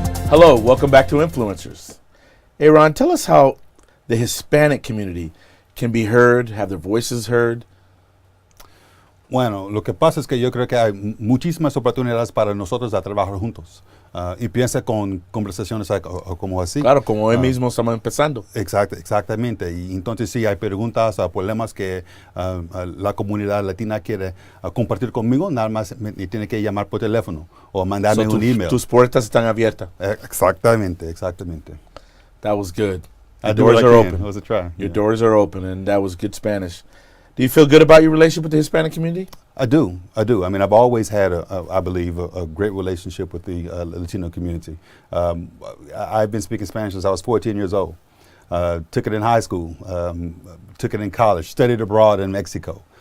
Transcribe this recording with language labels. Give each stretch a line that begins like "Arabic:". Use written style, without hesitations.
English: Hello, welcome back to Influencers. Aaron, tell us how the Hispanic community can be heard, have their voices heard.
Spanish: Bueno, lo que pasa es que yo creo que hay muchísimas oportunidades para nosotros a trabajar juntos. Y piensa con conversaciones como así. Claro, como hoy mismo estamos empezando. Exactamente. Y entonces si hay preguntas o problemas que la comunidad latina quiere compartir conmigo, nada más me tiene que llamar por teléfono o mandarme un email. Tus puertas están abiertas. Exactamente.
English: That was good. Your doors are open. It was a try. Your doors are open, and that was good Spanish. Do you feel good about your relationship with the Hispanic community? I do. I mean, I've always had, I believe, a great relationship with the Latino community. I've been speaking Spanish since I was 14 years old. Took it in high school, took it in college, studied abroad in Mexico.